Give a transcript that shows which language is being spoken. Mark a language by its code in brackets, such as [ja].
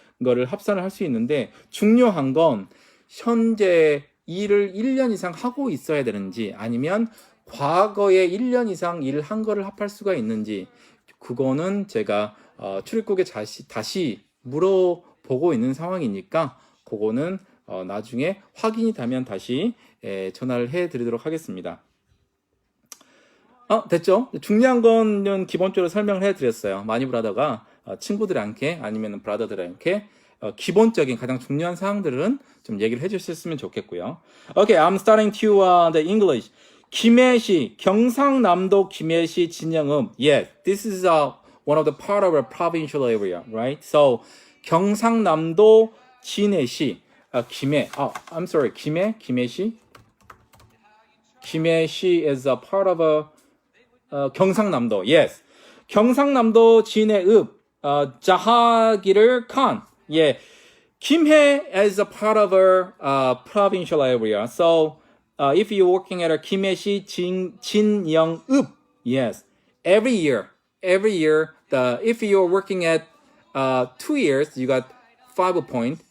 [ko] 거를 합산을 할 수 있는데 중요한 건 현재 일을 1년 이상 하고 있어야 되는지 아니면 과거에 1년 이상 일을 한 거를 합할 수가 있는지 그거는 제가 출입국에 다시 물어보고 있는 상황이니까 그거는 나중에 확인이 되면 다시 전화를 해드리도록 하겠습니다. 됐죠? 중요한 거는 기본적으로 설명을 해드렸어요. 마니 브라더가 친구들한테 아니면 브라더들한테 기본적인 가장 중요한 사항들은 좀 얘기를 해주셨으면 좋겠고요. [en] Okay, I'm starting to the English. [ko] 김해시, 경상남도 김해시 진영읍. [en] Yes, this is one of the part of a provincial area, right? [ko] So 경상남도 진해시, 김해. [en] I'm sorry, 김해시. 김해시 is a part of 경상남도. [ko] Yes, 경상남도 진해읍. 자하기를 칸. [en] Yeah, Kimhae is a part of our provincial area. So if you're working at a Kimhae시 진영읍, yes, every year, if you're working at 2 years, you got 5 point.